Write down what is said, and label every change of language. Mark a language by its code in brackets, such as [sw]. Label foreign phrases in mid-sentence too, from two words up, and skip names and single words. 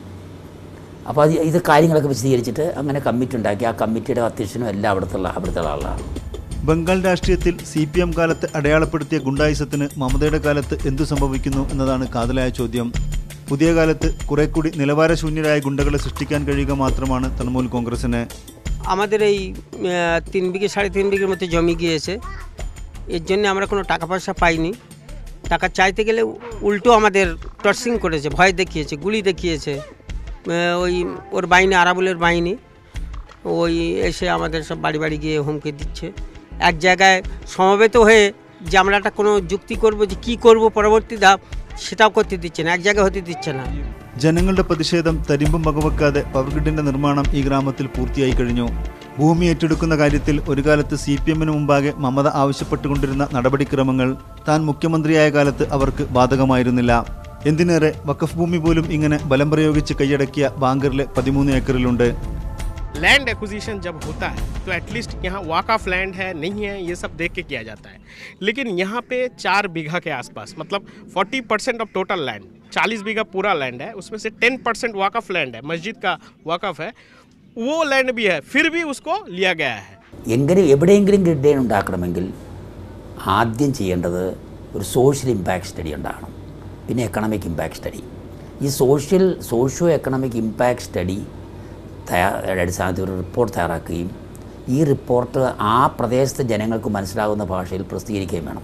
[ml] അപ്പോൾ ഇത് കാര്യങ്ങളൊക്കെ വിശദീകരിച്ചിട്ട് അങ്ങനെ കമ്മിറ്റി ഉണ്ടാക്കി. ആ കമ്മിറ്റിയുടെ അധ്യക്ഷനും എല്ലാം അവിടുത്തെ ആളാണ്. ബംഗാൾ രാഷ്ട്രീയത്തിൽ CPM കാലത്ത് അടയാളപ്പെടുത്തിയ ഗുണ്ടായിസത്തിന് മമതയുടെ കാലത്ത് എന്തു സംഭവിക്കുന്നു എന്നതാണ് കാതലായ ചോദ്യം. പുതിയ കാലത്ത് കുറെ കൂടി നിലവാരശൂന്യരായ ഗുണ്ടകളെ സൃഷ്ടിക്കാൻ കഴിയുക മാത്രമാണ് തൃണമൂൽ കോൺഗ്രസിന്. [bn] আমাদের এই 3 বিঘে 3.5 বিঘের মতো জমি গিয়েছে, এর জন্য আমরা কোনো টাকা পয়সা পাইনি. টাকা চাইতে গেলে উল্টো আমাদের টর্চিং করেছে, ভয় দেখিয়েছে, গুলি দেখিয়েছে. ওই ওর বাহিনী, আরাবুলের বাহিনী ওই এসে আমাদের সব বাড়ি বাড়ি গিয়ে হুমকি দিচ্ছে. এক জায়গায় সমবেত হয়ে যে আমরা একটা কোনো যুক্তি করব যে কী করব পরবর্তী ধাপ, সেটাও করতে দিচ্ছে না, এক জায়গায় হতে দিচ্ছে না. [ml] ജനങ്ങളുടെ പ്രതിഷേധം തരിമ്പും വകവെക്കാതെ പവർ ഗ്രിഡിന്റെ നിർമ്മാണം ഈ ഗ്രാമത്തിൽ പൂർത്തിയായി കഴിഞ്ഞു. ഭൂമി ഏറ്റെടുക്കുന്ന കാര്യത്തിൽ ഒരു കാലത്ത് CPM-ന് മുമ്പാകെ മമത ആവശ്യപ്പെട്ടുകൊണ്ടിരുന്ന നടപടിക്രമങ്ങൾ താൻ മുഖ്യമന്ത്രിയായ കാലത്ത് അവർക്ക് ബാധകമായിരുന്നില്ല. എന്തിനേറെ വഖഫ് ഭൂമി പോലും ഇങ്ങനെ ബലം പ്രയോഗിച്ച് കൈയടക്കിയ ബാങ്കറിലെ 13 ഏക്കറിലുണ്ട്. [en] land acquisition [hi] जब होता है तो एटलीस्ट यहाँ [en] waqf of land [hi] है नहीं है ये सब देख के किया जाता है, लेकिन यहाँ पे 4 बीघा के आसपास, मतलब 40% [en] of total land, [hi] 40 बीघा पूरा लैंड है, उसमें से 10% [en] waqf of land [hi] है, मस्जिद का वॉक ऑफ है, वो लैंड भी है, फिर भी उसको लिया गया है. [ml] എവിടെയെങ്കിലും ഗ്രിഡ് ഉണ്ടാക്കണമെങ്കിൽ ആദ്യം ചെയ്യേണ്ടത് ഒരു [en] social impact study [ml] ഉണ്ടാകണം, പിന്നെ [en] economic impact study. [ml] ഈ [en] socio economic impact study [ml] അടിസ്ഥാനത്തിൽ ഒരു റിപ്പോർട്ട് തയ്യാറാക്കുകയും ഈ റിപ്പോർട്ട് ആ പ്രദേശത്തെ ജനങ്ങൾക്ക് മനസ്സിലാകുന്ന ഭാഷയിൽ പ്രസിദ്ധീകരിക്കുകയും വേണം.